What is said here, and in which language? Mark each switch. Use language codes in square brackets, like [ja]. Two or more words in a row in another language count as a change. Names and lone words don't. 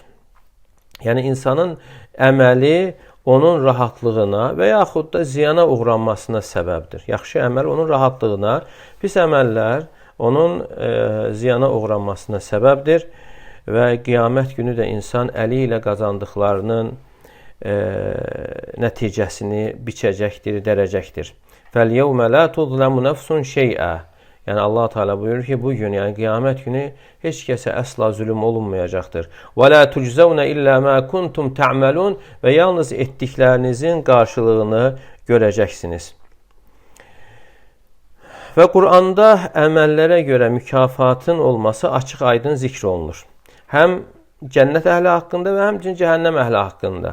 [az] Yəni insanın əməli onun rahatlığına və yaxud da ziyana uğranmasına səbəbdir. Yaxşı əməl onun rahatlığına, pis əməllər onun ziyana uğranmasına səbəbdir və qiyamət günü də insan əli ilə qazandıqlarının nəticəsini biçəcəkdir, dərəcəkdir. [ar] فَالْيَوْمَ لَا تُظْلَمُ نَفْسٌ شَيْئًا. [az] Yəni Allah Teala buyurur ki, bu gün, yəni qiyamət günü heç kəsə əsla zülm olunmayacaqdır. [ar] وَلَا تُجْزَوْنَ إِلَّا مَا كُنْتُمْ تَعْمَلُونَ. [az] Və yalnız etdiklərinizin qarşılığını görəcəksiniz. Və Quranda əməllərə görə mükafatın olması açıq aydın zikr olunur. Həm cənnət əhli haqqında və həmçinin cəhənnəm əhli haqqında.